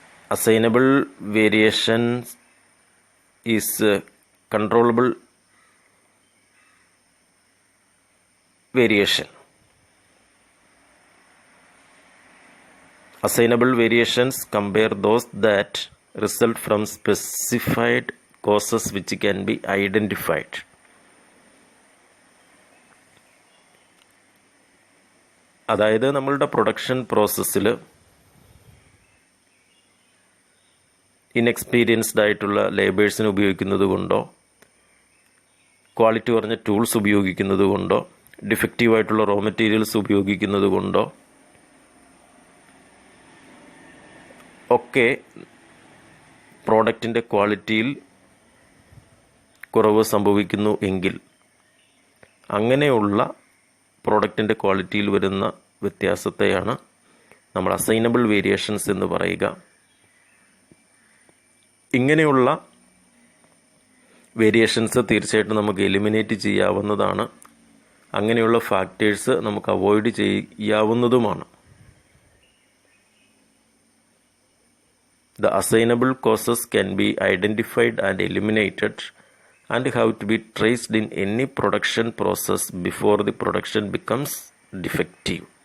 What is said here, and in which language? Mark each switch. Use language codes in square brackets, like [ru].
[en] Assignable variations is controllable variation. Assignable variations compare those that result from specified causes which can be identified. [ml] അതായത് നമ്മളുടെ production പ്രോസസ്സിൽ inexperienced ആയിട്ടുള്ള ലേബേഴ്സിനെ ഉപയോഗിക്കുന്നത് കൊണ്ടോ quality കുറഞ്ഞ ടൂൾസ് ഉപയോഗിക്കുന്നത് കൊണ്ടോ ഡിഫക്റ്റീവായിട്ടുള്ള റോ മെറ്റീരിയൽസ് ഉപയോഗിക്കുന്നത് കൊണ്ടോ ഒക്കെ പ്രോഡക്റ്റിൻ്റെ ക്വാളിറ്റിയിൽ കുറവ് സംഭവിക്കുന്നു എങ്കിൽ അങ്ങനെയുള്ള പ്രോഡക്റ്റിൻ്റെ ക്വാളിറ്റിയിൽ വരുന്ന വ്യത്യാസത്തെയാണ് നമ്മൾ അസൈനബിൾ വേരിയേഷൻസ് എന്ന് പറയുക. ഇങ്ങനെയുള്ള വേരിയേഷൻസ് തീർച്ചയായിട്ടും നമുക്ക് എലിമിനേറ്റ് ചെയ്യാവുന്നതാണ്. അങ്ങനെയുള്ള ഫാക്ടേഴ്സ് നമുക്ക് avoid ചെയ്യാവുന്നതുമാണ്. [en] The assignable causes can be identified and eliminated and have to be traced in any production process before the production becomes defective.